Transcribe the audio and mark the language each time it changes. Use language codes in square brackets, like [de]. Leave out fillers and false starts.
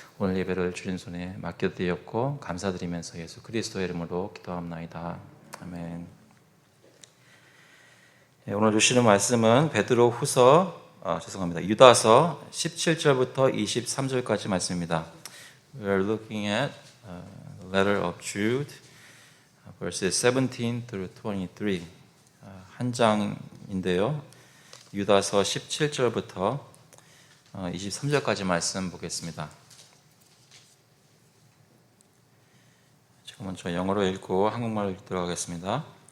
[ko] 오늘 예배를 주님 손에 맡겨드렸고 감사드리면서 예수 그리스도의 이름으로 기도합나이다. 아멘. 오늘 주시는 말씀은 베드로 후서 유다서 17절부터 23절까지 말씀입니다. [en] We are looking at letter of Jude, verses 17 through 23. [ko] 한 장인데요. 유다서 17절부터 23절까지 말씀 보겠습니다. 제가 먼저 영어로 읽고 한국말로 읽도록 하겠습니다.